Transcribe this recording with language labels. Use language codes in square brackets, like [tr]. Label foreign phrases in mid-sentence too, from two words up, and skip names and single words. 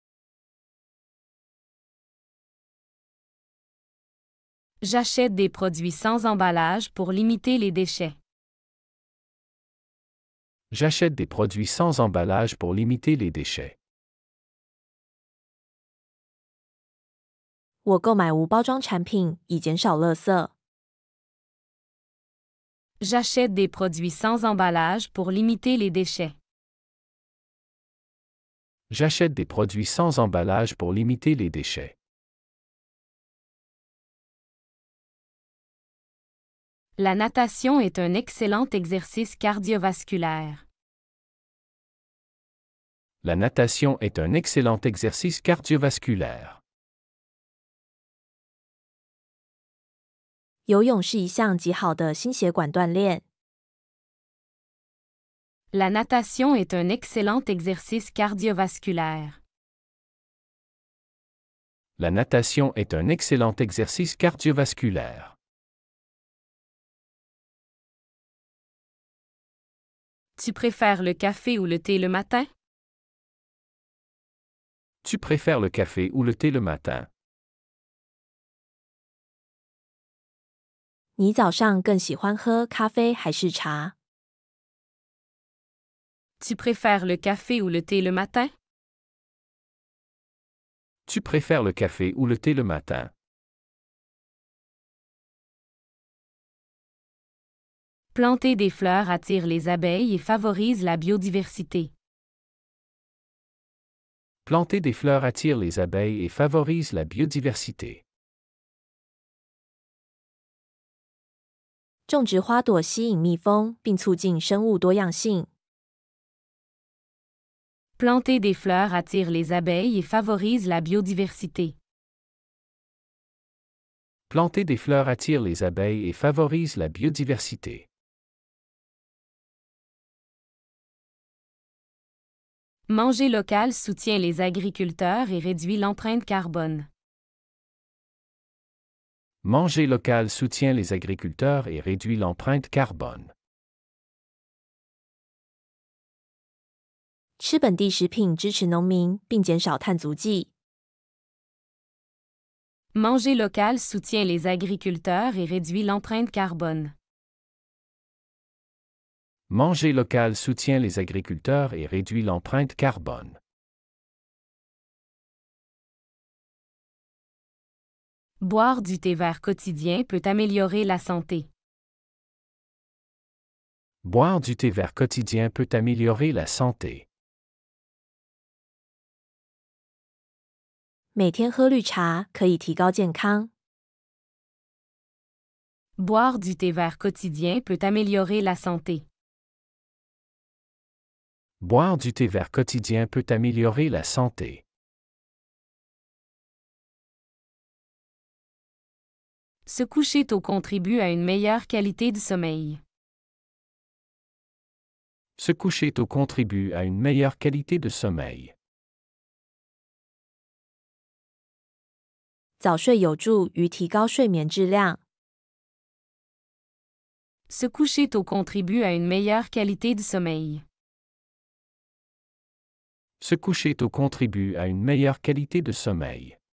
[fr] J'achète des produits sans emballage pour limiter les déchets. J'achète des produits sans emballage pour limiter les déchets. [zh] 我购买无包装产品以减少垃圾。 [fr] J'achète des produits sans emballage pour limiter les déchets. J'achète des produits sans emballage pour limiter les déchets. La natation est un excellent exercice cardiovasculaire. La natation est un excellent exercice cardiovasculaire. [zh] 游泳是一项极好的心血管锻炼。 [fr] La natation est un excellent exercice cardiovasculaire. La natation est un excellent exercice cardiovasculaire. Tu préfères le café ou le thé le matin? Tu préfères le café ou le thé le matin? [zh] 你早上更喜欢喝咖啡还是茶？ [fr] Tu préfères le café ou le thé le matin? Tu préfères le café ou le thé le matin? Planter des fleurs attire les abeilles et favorise la biodiversité. Planter des fleurs attire les abeilles et favorise la biodiversité. [zh] 种植花朵吸引蜜蜂，并促进生物多样性。 [fr] Planter des fleurs attire les abeilles et favorise la biodiversité. Planter des fleurs attire les abeilles et favorise la biodiversité. Manger local soutient les agriculteurs et réduit l'empreinte carbone. Manger local soutient les agriculteurs et réduit l'empreinte carbone. [zh] 吃本地食品支持农民，并减少碳足迹。 [fr] Manger local soutient les agriculteurs et réduit l'empreinte carbone. Manger local soutient les agriculteurs et réduit l'empreinte carbone. Boire du thé vert quotidien peut améliorer la santé. Boire du thé vert quotidien peut améliorer la santé. [zh] 每天喝绿茶可以提高健康。 [fr] Boire du thé vert quotidien peut améliorer la santé. Boire du thé vert quotidien peut améliorer la santé. Se coucher tôt contribue à une meilleure qualité de sommeil. Se coucher tôt contribue à une meilleure qualité de sommeil. [zh] 早睡有助于提高睡眠质量。 [fr] Se coucher tôt contribue à une meilleure qualité de sommeil. Se coucher tôt contribue à une meilleure qualité de sommeil.